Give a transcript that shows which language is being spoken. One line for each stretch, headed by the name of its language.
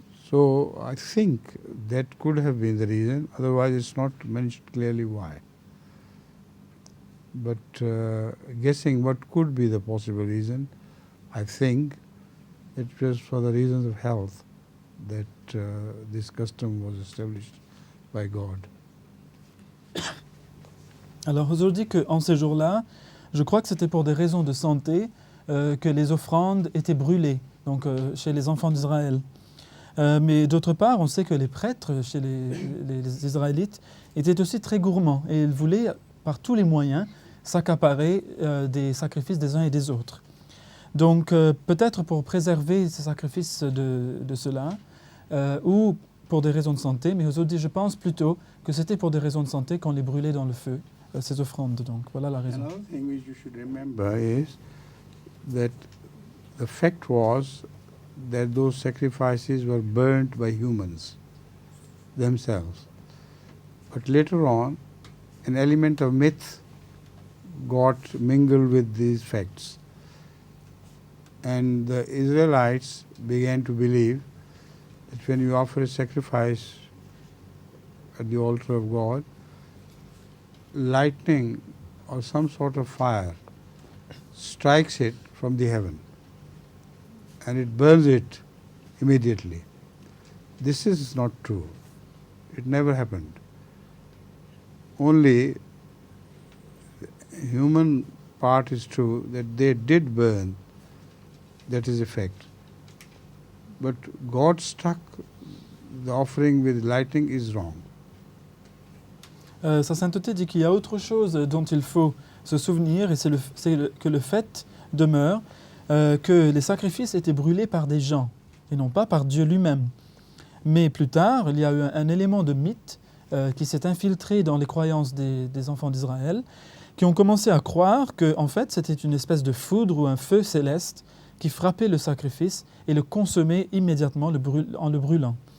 English: So I think that could have been the reason, otherwise it's not mentioned clearly why. But guessing what could be the possible reason, I think it was for the reasons of health that this custom was established by God.
French: Alors Huzur dit qu'en ces jours-là, je crois que c'était pour des raisons de santé que les offrandes étaient brûlées, donc chez les enfants d'Israël. Mais d'autre part, on sait que les prêtres chez les Israélites étaient aussi très gourmands et ils voulaient par tous les moyens s'accaparer des sacrifices des uns et des autres. Donc peut-être pour préserver ces sacrifices de cela, ou pour des raisons de santé, mais Huzur dit, je pense plutôt que c'était pour des raisons de santé qu'on les brûlait dans le feu, ces offrandes. Donc voilà la raison.
English: Another thing which you should remember is that the fact was that those sacrifices were burnt by humans themselves. But later on, an element of myth got mingled with these facts. And the Israelites began to believe that when you offer a sacrifice at the altar of God, lightning or some sort of fire strikes it from the heaven and it burns it immediately. This is not true. It never happened. Only human part is true, that they did burn, that is a fact. But God struck the offering with lightning is wrong.
French: Sa sainteté dit qu'il y a autre chose dont il faut se souvenir, et c'est que le fait demeure que les sacrifices étaient brûlés par des gens, et non pas par Dieu lui-même. Mais plus tard, il y a eu un élément de mythe qui s'est infiltré dans les croyances des enfants d'Israël, qui ont commencé à croire que, en fait, c'était une espèce de foudre ou un feu céleste qui frappait le sacrifice et le consommait immédiatement en le brûlant.